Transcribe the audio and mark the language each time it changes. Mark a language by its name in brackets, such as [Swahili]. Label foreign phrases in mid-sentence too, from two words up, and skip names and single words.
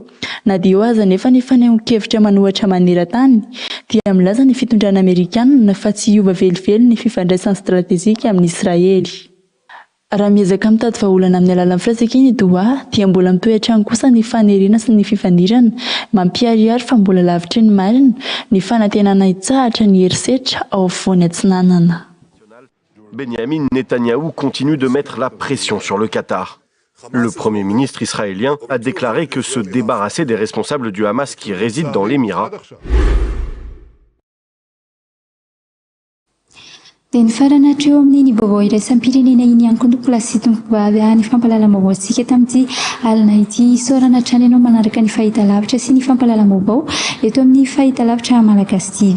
[Malagasy] Na dia eo aza nefa ny fanehoan-kevitra manohatra maneran-tany dia milaza ny fitondrana Amerikanina fa tsy hiova velively ny fifandraisana stratezika amin'ny Israely. Raha miezaka mitady vahaolana amin'ny alalan'ny filasikiny Doha dia mbola mitoetra any kosa ny fanerena sy ny fifandirana mampiharihary fa mbola lavitry ny marina ny fanantenana hitsahatra ny herisetra ao afovoany atsinanana. [French] Benjamin Netanyahou continue de mettre la pression sur le Qatar. Le Premier ministre israélien a déclaré que se débarrasser des responsables du Hamas qui résident dans l'Émirat [Malagasy] dia ny farana hatreo amin'ny vaovao iraisam-pirenena iny ihany koa tompoko lasitonyvavy ny fampalalam-baovao antsika tamin'ity alina ity isaorana hatrany ianao manaraka ny fahitalavitra sy ny fampalalam-baovao eto amin'ny fahitalavitra Malagasy TV.